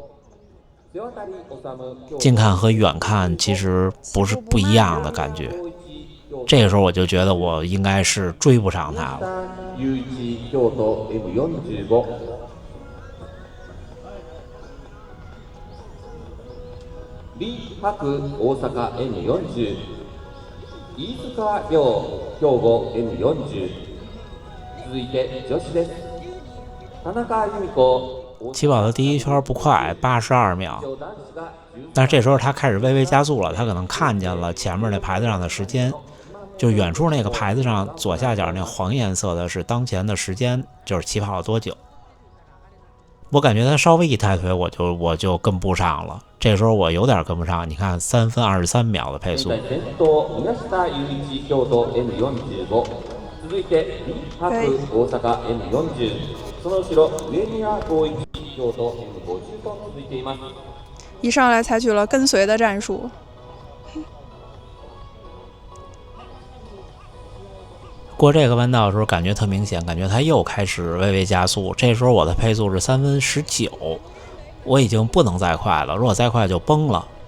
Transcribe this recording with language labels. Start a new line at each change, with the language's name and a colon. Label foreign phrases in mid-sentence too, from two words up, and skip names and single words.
Chinese: 近看和远看其实不一样的感觉。这个时候我就觉得我应该是追不上他了。
Japanese: 李博大阪 N40、飯塚亮兵庫 N40。続いて女子です。田中由美子。
Chinese: 起跑的第一圈不快，82秒，但是这时候他开始微微加速了，他可能看见了前面那牌子上的时间，就远处那个牌子上左下角那黄颜色的是当前的时间，就是起跑了多久。我感觉他稍微一抬腿，我就跟不上了。这时候我有点跟不上，你看3分23秒的配速。
Japanese: 続いて李博大阪 N40。その後ろ上宮光一京都 N50 と続いています。
Chinese: 一上来采取了跟随的战术。过这个弯道的时候，感觉特明显，感觉他又开始微微加速。这时候我的配速是3分19，我已经不能再快了，如果再快就崩了。